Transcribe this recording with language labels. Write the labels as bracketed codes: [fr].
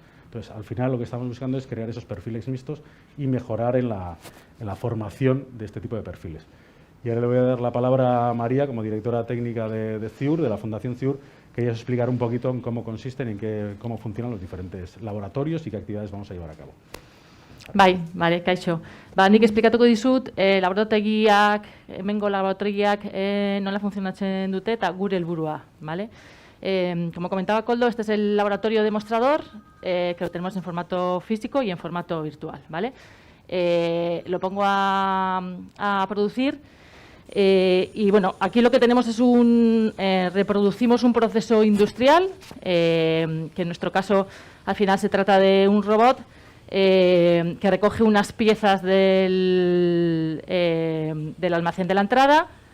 [es] Entonces, al final lo que estamos buscando es crear esos perfiles mixtos y mejorar en la formación de este tipo de perfiles. Y ahora le voy a dar la palabra a María, como directora técnica de CIUR, de la Fundación CIUR, que ella os explicará un poquito en cómo consisten, cómo funcionan los diferentes laboratorios y qué actividades vamos a llevar a cabo. [eu] Bai, bale, kaixo. Nik esplikatuko dizut, laborategiak, hemengo laborategiak nola funtzionatzen dute eta gure helburua, ¿vale? [es] Como comentaba Koldo, este es el laboratorio demostrador, que lo tenemos en formato físico y en formato virtual, ¿vale? Lo pongo a producir y bueno, aquí lo que tenemos es reproducimos un proceso industrial, que en nuestro caso al final se trata de un robot que recoge unas piezas del almacén de la entrada.